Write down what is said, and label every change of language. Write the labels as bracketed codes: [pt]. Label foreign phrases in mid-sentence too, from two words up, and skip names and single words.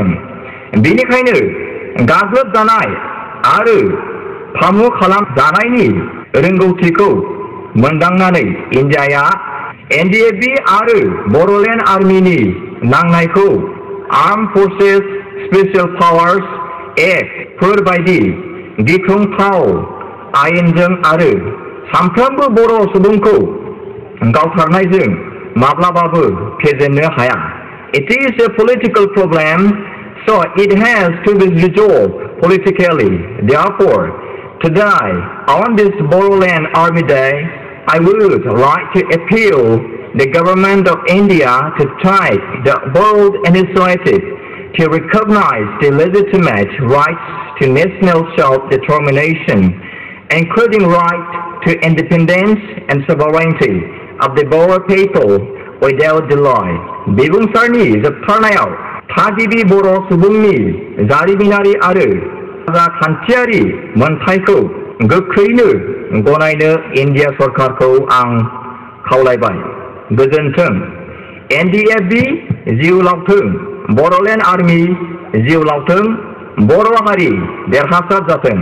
[brx] बेनिखायनो गाग्लोबजानाय आरो फामु खालामजानायनि रोंगौथिखौ मोनदांनानै इन्डियाया एनडिएफबि आरो बर'लेण्ड आर्मिनि नांनायखौ आर्म फर्सेस स्पेसियेल पावार्स एक्ट फोर बायदि गिख्रंथाव आयेनजों आरो साफ्रोमबो बर' सुबुंखौ गावथारनायजों माब्लाबाबो फेजेननो हाया। [en] It is a political problem, so it has to be resolved politically. Therefore, today, on this Borderland Army Day, I would like to appeal the government of India to take the bold initiative to recognize the legitimate rights to national self-determination, including right to independence and sovereignty of the Boer people without delay. [brx] बिबुंसारनि जोबथारनायाव थागिबि बर' सुबुंनि जारिमिनारि आरो राजखान्थियारि मोनथायखौ गोख्रैनो गनायनो इन्डिया सरकारखौ आं खावलायबाय। गोजोन्थों। एनडिएफबि जिउ लावथों, बर'लेण्ड आर्मि जिउ लावथों, बर' हारि देरहासार जाथों।